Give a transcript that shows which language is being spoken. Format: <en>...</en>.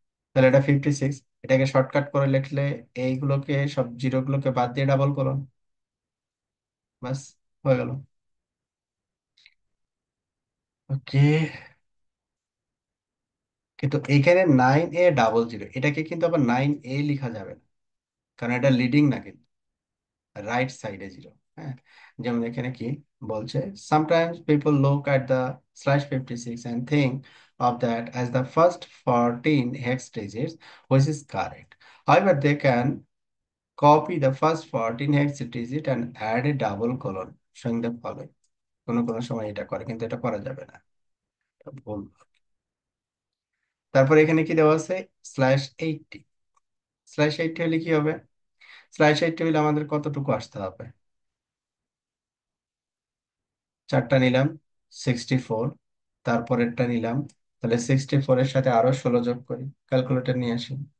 <bn>তাহলে এটা 56, এটাকে শর্টকাট করে লিখলে এইগুলোকে সব জিরো গুলোকে বাদ দিয়ে ডাবল করুন, বাস হয়ে গেল। ওকে, কিন্তু এখানে 9A00 এটাকে কিন্তু আবার 9A লেখা যাবে না, কারণ এটা লিডিং না কিন্তু, রাইট সাইডে জিরো। হ্যাঁ, যেমন এখানে কি বলছে,</bn> <en>sometimes people look at the /56 and think of that as the first 14 hex digits, which is correct. However, they can copy the first 14 hex digit and add a double colon showing the following.</en> <bn>কোনো কোনো সময় এটা করে, কিন্তু এটা করা যাবে না, এটা ভুল। তারপর এখানে কি দেওয়া আছে? /80। /80 হলে কি হবে? /80 হলে আমাদের কতটুকু আসতে হবে? চারটা নিলাম, 64, তারপরেরটা নিলাম, তাহলে 64-এর সাথে আরো 16 যোগ করি, ক্যালকুলেটর নিয়ে আসি।</bn>